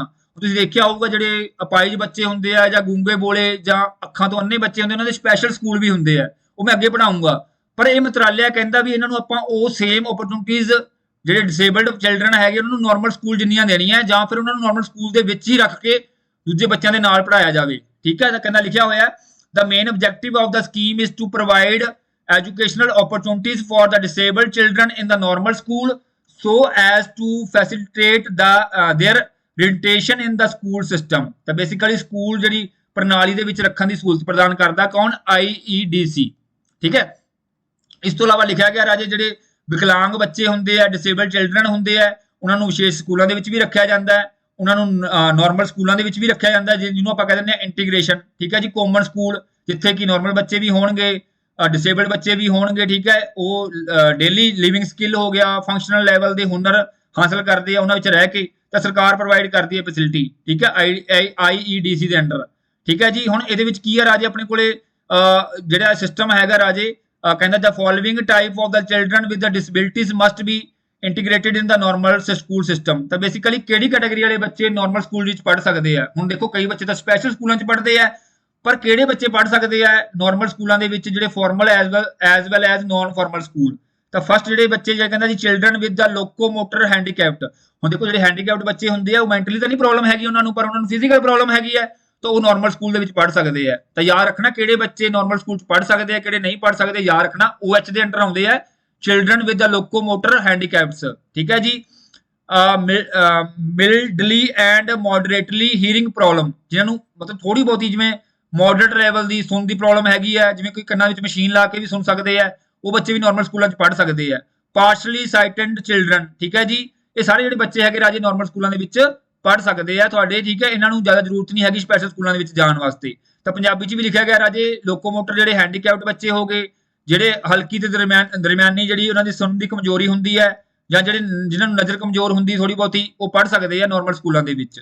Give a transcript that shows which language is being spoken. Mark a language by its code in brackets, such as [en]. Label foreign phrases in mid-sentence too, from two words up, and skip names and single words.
[pa] ਤੁਸੀਂ ਦੇਖਿਆ ਹੋਊਗਾ ਜਿਹੜੇ ਅਪਾਹਿਜ ਬੱਚੇ ਹੁੰਦੇ ਆ ਜਾਂ ਗੂੰਗੇ ਬੋਲੇ ਜਾਂ ਅੱਖਾਂ ਤੋਂ ਅੰਨੇ ਬੱਚੇ ਹੁੰਦੇ, ਉਹਨਾਂ ਦੇ [en] special school [pa] ਵੀ ਹੁੰਦੇ ਆ, ਉਹ ਮੈਂ ਅੱਗੇ ਪੜਾਉਂਗਾ। ਪਰ ਇਹ ਮੰਤਰਾਲਾ ਕਹਿੰਦਾ ਵੀ ਇਹਨਾਂ ਨੂੰ ਆਪਾਂ ਉਹ [en] same opportunities [pa] ਜਿਹੜੇ [en] disabled children [pa] ਹੈਗੇ ਉਹਨਾਂ ਨੂੰ [en] normal school [pa] ਜਿੰਨੀਆਂ ਦੇਣੀਆਂ, ਜਾਂ ਫਿਰ ਉਹਨਾਂ ਨੂੰ [en] normal school [pa] ਦੇ ਵਿੱਚ ਹੀ ਰੱਖ ਕੇ ਦੂਜੇ ਬੱਚਿਆਂ ਦੇ ਨਾਲ ਪੜਾਇਆ ਜਾਵੇ, ਠੀਕ ਹੈ। ਤਾਂ ਕਹਿੰਦਾ ਲਿਖਿਆ ਹੋਇਆ [en] the main objective of the scheme is to provide educational opportunities for the disabled children in the normal school so as to facilitate the their orientation in the school system। [pa] ਤਾਂ [en] basically school [pa] ਜਿਹੜੀ ਪ੍ਰਣਾਲੀ ਦੇ ਵਿੱਚ ਰੱਖਣ ਦੀ ਸਹੂਲਤ ਪ੍ਰਦਾਨ ਕਰਦਾ ਕੌਣ, IEDC, ਠੀਕ ਹੈ। ਇਸ ਤੋਂ ਇਲਾਵਾ ਲਿਖਿਆ ਗਿਆ ਰਾਜੇ ਜਿਹੜੇ ਵਿਕਲਾਂਗ ਬੱਚੇ ਹੁੰਦੇ ਆ, [en] disabled children [pa] ਹੁੰਦੇ ਆ, ਉਹਨਾਂ ਨੂੰ ਵਿਸ਼ੇਸ਼ ਸਕੂਲਾਂ ਦੇ ਵਿੱਚ ਵੀ ਰੱਖਿਆ ਜਾਂਦਾ ਹੈ, ਉਹਨਾਂ ਨੂੰ [en] normal schools [pa] ਦੇ ਵਿੱਚ ਵੀ ਰੱਖਿਆ ਜਾਂਦਾ ਜਿਹਨੂੰ ਆਪਾਂ ਕਹਿੰਦੇ ਨੇ ਇੰਟੀਗ੍ਰੇਸ਼ਨ, ਠੀਕ ਹੈ ਜੀ। [en] common school [pa] ਜਿੱਥੇ ਕਿ ਨਾਰਮਲ ਬੱਚੇ ਵੀ ਹੋਣਗੇ, ਡਿਸੇਬਲਡ ਬੱਚੇ ਵੀ ਹੋਣਗੇ, ਠੀਕ ਹੈ। ਉਹ [en] daily living skill [pa] ਹੋ ਗਿਆ, [en] functional level [pa] ਦੇ ਹੁਨਰ ਹਾਸਲ ਕਰਦੇ ਆ ਉਹਨਾਂ ਵਿੱਚ ਰਹਿ ਕੇ, ਤਾਂ ਸਰਕਾਰ ਪ੍ਰੋਵਾਈਡ ਕਰਦੀ ਹੈ ਫੈਸਿਲਿਟੀ, ਠੀਕ ਹੈ, IEDC ਦੇ ਅੰਡਰ, ਠੀਕ ਹੈ ਜੀ। ਹੁਣ ਇਹਦੇ ਵਿੱਚ ਕੀ ਹੈ ਰਾਜੇ, ਆਪਣੇ ਕੋਲੇ ਜਿਹੜਾ ਸਿਸਟਮ ਹੈਗਾ ਰਾਜੇ, ਕਹਿੰਦਾ [en] the following type of the children with the disabilities must be integrated in the normal school system. [pa] ਤਾਂ ਬੇਸਿਕਲੀ ਕਿਹੜੀ ਕੈਟਾਗਰੀ ਵਾਲੇ ਬੱਚੇ [en] normal school [pa] ਵਿੱਚ ਪੜ੍ਹ ਸਕਦੇ ਆ। ਹੁਣ ਦੇਖੋ ਕਈ ਬੱਚੇ ਤਾਂ [en] special schools [pa] 'ਚ ਪੜ੍ਹਦੇ ਆ, ਪਰ ਕਿਹੜੇ ਬੱਚੇ ਪੜ੍ਹ ਸਕਦੇ ਆ [en] normal schools [pa] ਦੇ ਵਿੱਚ, ਜਿਹੜੇ [en] formal as well as non formal school. [pa] ਤਾਂ ਫਸਟ ਜਿਹੜੇ ਬੱਚੇ ਜਿਹੜਾ ਕਹਿੰਦਾ ਜੀ [en] children with the locomotor handicapped. [pa] ਹੁਣ ਦੇਖੋ ਜਿਹੜੇ ਹੈਂਡੀਕੈਪਟ ਬੱਚੇ ਹੁੰਦੇ ਆ ਉਹ ਮੈਂਟਲੀ ਤਾਂ ਨਹੀਂ ਪ੍ਰੋਬਲਮ ਹੈਗੀ ਉਹਨਾਂ ਨੂੰ, ਪਰ ਉਹਨਾਂ ਨੂੰ [en] physical problem [pa] ਹੈਗੀ ਹੈ, ਤਾਂ ਉਹ [en] normal school [pa] ਦੇ ਵਿੱਚ ਪੜ੍ਹ ਸਕਦੇ ਆ। ਤਾਂ ਯਾਦ ਰੱਖਣਾ ਕਿਹੜੇ ਬੱਚੇ [en] normal school [pa] 'ਚ ਪੜ੍ਹ ਸਕਦੇ ਆ, ਕਿਹੜੇ ਨਹੀਂ ਪੜ੍ਹ ਸਕਦੇ, ਯਾਦ ਰੱਖਣਾ OH ਦੇ ਅੰਡਰ ਆਉਂਦੇ ਆ, [en] children with the locomotor handicaps, [pa] ਠੀਕ ਹੈ ਜੀ। [en] mildly and moderately hearing problem, [pa] ਜਿਨ੍ਹਾਂ ਨੂੰ ਮਤਲਬ ਥੋੜੀ ਬਹੁਤੀ ਜਿਵੇਂ [en] moderate level [pa] ਦੀ ਸੁਣ ਦੀ ਪ੍ਰੋਬਲਮ ਹੈਗੀ ਹੈ, ਜਿਵੇਂ ਕੋਈ ਕੰਨਾਂ ਵਿੱਚ ਮਸ਼ੀਨ ਲਾ ਕੇ ਵੀ ਸੁਣ ਸਕਦੇ ਆ, ਉਹ ਬੱਚੇ ਵੀ [en] normal schools [pa] 'ਚ ਪੜ੍ਹ ਸਕਦੇ ਆ। [en] partially sighted children, [pa] ਠੀਕ ਹੈ ਜੀ। ਇਹ ਸਾਰੇ ਜਿਹੜੇ ਬੱਚੇ ਹੈਗੇ ਰਾਜੇ [en] normal schools [pa] ਦੇ ਵਿੱਚ ਪੜ੍ਹ ਸਕਦੇ ਆ ਤੁਹਾਡੇ, ਠੀਕ ਹੈ। ਇਹਨਾਂ ਨੂੰ ਜ਼ਿਆਦਾ ਜ਼ਰੂਰਤ ਨਹੀਂ ਹੈਗੀ [en] special schools [pa] ਦੇ ਵਿੱਚ ਜਾਣ ਵਾਸਤੇ। ਤਾਂ ਪੰਜਾਬੀ 'ਚ ਵੀ ਲਿਖਿਆ ਗਿਆ ਰਾਜੇ ਲੋਕੋਮੋਟਰ ਜਿਹੜੇ ਹੈਂਡੀਕੈਪਟ ਬੱਚੇ ਹੋ ਗਏ, ਜਿਹੜੇ ਹਲਕੀ ਤੇ ਦਰਮਿਆਨੀ ਜਿਹੜੀ ਉਹਨਾਂ ਦੀ ਸੁਣਨ ਦੀ ਕਮਜ਼ੋਰੀ ਹੁੰਦੀ ਹੈ, ਜਾਂ ਜਿਹੜੇ ਜਿਨ੍ਹਾਂ ਨੂੰ ਨਜ਼ਰ ਕਮਜ਼ੋਰ ਹੁੰਦੀ ਥੋੜੀ ਬਹੁਤੀ, ਉਹ ਪੜ੍ਹ ਸਕਦੇ ਆ [en] normal schools [pa] ਦੇ ਵਿੱਚ।